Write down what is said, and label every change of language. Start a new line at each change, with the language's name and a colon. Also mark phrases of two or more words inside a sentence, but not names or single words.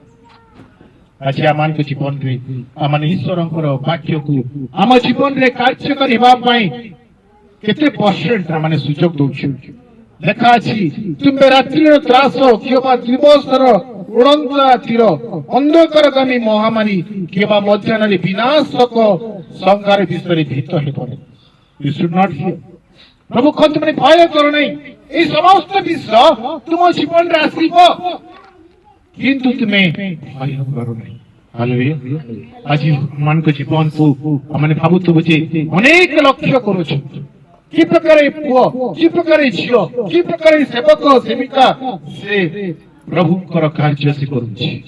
Odia: ଆଜି ଆମମାନଙ୍କ ଜୀବନରେ ଆମେ ଈଶ୍ୱରଙ୍କର ବାକ୍ୟକୁ ଆମ ଜୀବନରେ କାର୍ଯ୍ୟକାରୀ ହେବା ପାଇଁ କେତେ ପରସେଣ୍ଟ ଆମେ ସୁଯୋଗ ଦଉଛୁ। ଲେଖା ଅଛି, ତୁମେ ରାତ୍ରିର ତ୍ରାସ କିମ୍ବା ଦିବସର ଉଡ଼ନ୍ତା ତୀର, ଅନ୍ଧକାରଗାମୀ ମହାମାରୀ କିମ୍ବା ମଧ୍ୟାହ୍ନରେ ବିନାଶକ ସଂହାର ବିଷୟରେ ଭୀତ ହେବ ନାହିଁ।
English: You should not fear।
Odia: ପ୍ରଭୁ କହନ୍ତି ମାନେ ଭୟ କର ନାହିଁ, এই ସମସ୍ତ ବିଷୟ ତୁମ ଜୀବନରେ ଆସିବ, କିନ୍ତୁ ତୁମେ ଭୟ କର ନାହିଁ। ହାଲେଲୁୟା। ଆଜି ମାନଙ୍କ ଜୀବନକୁ ଆମେ ଭାବୁଥିବୁ ଯେ ଅନେକ ଲକ୍ଷ୍ୟ କରୁଛନ୍ତି, କି ପ୍ରକାର ପୁଅ, କି ପ୍ରକାର ଝିଅ, କି ପ୍ରକାର ସେବକ ସେବିକା ସେ ପ୍ରଭୁଙ୍କର କାର୍ଯ୍ୟ ସେ କରୁଛି।